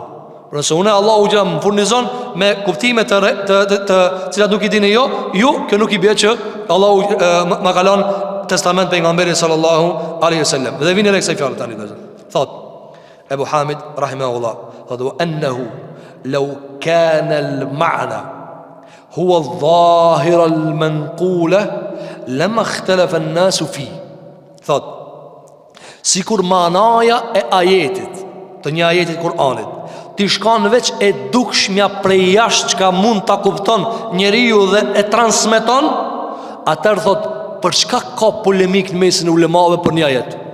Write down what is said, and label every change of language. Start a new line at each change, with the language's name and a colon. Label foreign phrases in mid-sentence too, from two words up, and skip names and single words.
Albanian: Por nëse unë Allahu gjëra më furnizon me kuptime të cilat nuk i dini ju, kjo nuk i bie që Allahu ma ka lënë testament pejgamberit
Arabic: صلى الله عليه وسلم.
Albanian: Dhe vini kësaj fjalë tani vëllazër.
Arabic: Thot Ebu Hamid rahimahullah, thot وأنه لو كان المعنى هو الظاهر المنقول لما اختلف الناس في.
Albanian: Thot sikur manaja e ajetit, të një ajetit Kur'anit, ti shkon veç e dukshmja prej jashtë që ka mund ta kupton njeriu dhe e transmeton, atëherë thot, për çka ka polemik në mesin e ulemave për një ajet?